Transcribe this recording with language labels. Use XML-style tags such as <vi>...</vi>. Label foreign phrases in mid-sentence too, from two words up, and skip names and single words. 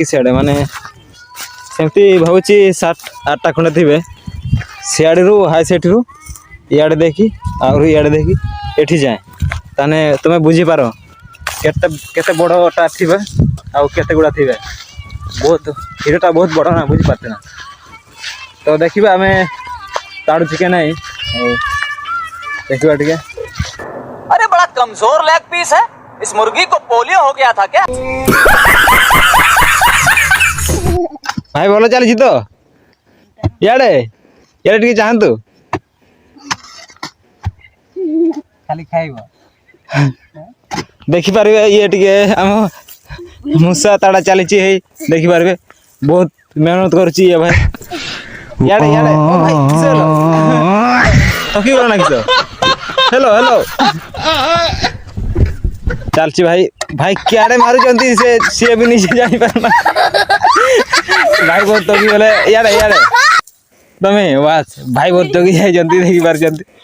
<or>ସିଆଡ଼େ ମାନେ ସେମିତି ଭାବୁଛି 7-8ଟା ଖଣ୍ଡେ ଥିବେ ସିଆଡ଼େରୁ ହାଇ ସାଇଡ଼ରୁ ଇଆଡ଼େ ଦେଇକି ଆହୁରି ଇଆଡ଼େ ଦେଇକି ଏଠି ଯାଏଁ ତାହେଲେ ତୁମେ ବୁଝିପାର କେତେ ବଡ଼ଟା ଥିବେ ଆଉ କେତେ ଗୁଡ଼ା ଥିବେ ବହୁତ ହିରୋଟା ବହୁତ ବଡ଼ ନା ବୁଝିପାରୁଛ ନା ତ ଦେଖିବା ଆମେ ତାଡ଼ୁଛି କି ନାହିଁ ଆଉ ଦେଖିବା ଟିକେ</or> <hi>अरे बड़ा कमजोर</hi> <en>leg piece</en> <hi>है इस मुर्गी को पोलियो हो गया था क्या</hi> <or>ଭାଇ ଭଲ ଚାଲିଛି ତ ଇଆଡ଼େ ଇଆଡ଼େ ଟିକେ ଚାହାନ୍ତୁ ଖାଲି ଖାଇବ ଦେଖିପାରିବେ ଇଏ ଟିକେ ଆମ ମୂଷା ତାଡ଼ା ଚାଲିଛି ହେଇ ଦେଖିପାରିବେ ବହୁତ ମେହନତ କରୁଛି ଇଏ ଭାଇ ଇଆଡ଼େ ଇଆଡ଼େ ଓ ଭାଇ କିସ ହେଲ ଠକିଗଲ ନା କିସ ହେଲୋ ହେଲୋ ଚାଲିଛି ଭାଇ ଭାଇ କିଆଡ଼େ ମାରୁଛନ୍ତି ସିଏ ବି ନିଜେ ଜାଣିପାରୁନା ଭାଇ ବହୁତ ଠକିଗଲେ ଇଆଡ଼େ ଇଆଡ଼େ ତମେ ବାସ୍ ଭାଇ ବହୁତ ଜଗି ଯାଇଛନ୍ତି ଦେଖି ପାରୁଛନ୍ତି</or>